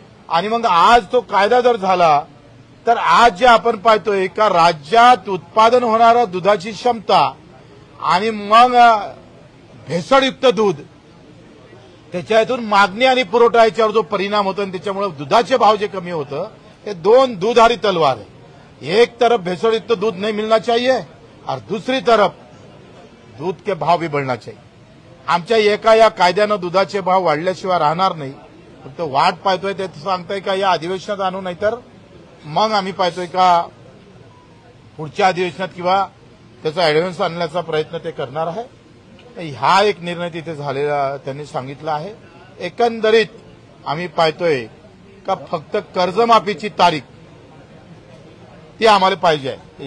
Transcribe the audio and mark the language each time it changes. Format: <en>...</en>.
<mr>आणि मग आज तो कायदा जर झाला तर आज जे आपण पाहतोय का राज्यात उत्पादन होणाऱ्या दुधाची क्षमता आणि मग भेसळयुक्त दूध, त्याच्यातून मागणी आणि पुरवठा याच्यावर जो परिणाम होतो आणि त्याच्यामुळे दुधाचे भाव जे कमी होतं, हे दोन दुधारी तलवार है.</mr> <hi>एक तरफ भेसळयुक्त दूध नहीं मिलना चाहिए और दूसरी तरफ दूध के भाव भी बढ़ना चाहिए.</hi> <mr>आमच्या एका या कायद्यानं दुधाचे भाव वाढल्याशिवाय राहणार नाही. फक्त वाट पाहतोय ते सांगताय का या अधिवेशनात आणू, नाहीतर मग आम्ही पाहतोय का पुढच्या अधिवेशनात किंवा त्याचा ऍडव्हान्स आणण्याचा प्रयत्न ते करणार आहे. हा एक निर्णय तिथे झालेला त्यांनी सांगितला आहे. एकंदरीत आम्ही पाहतोय का फक्त कर्जमाफीची तारीख ती आम्हाला पाहिजे आहे.</mr>